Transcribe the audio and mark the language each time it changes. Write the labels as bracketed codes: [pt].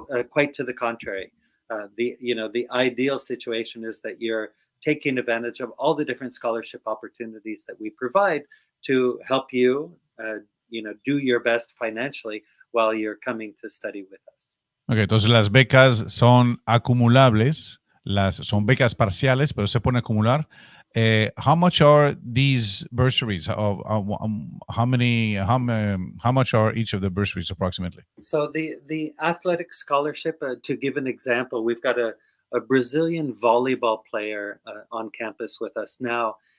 [en] Quite to the contrary. The ideal situation is that you're taking advantage of all the different scholarship opportunities that we provide to help you, do your best financially while you're coming to study with us. [es] Okay, entonces las becas son acumulables, son becas parciales, pero se pueden acumular. [en] How much are these bursaries? How much are each of the bursaries approximately? So the athletic scholarship, to give an example, we've got a Brazilian volleyball player on campus with us now.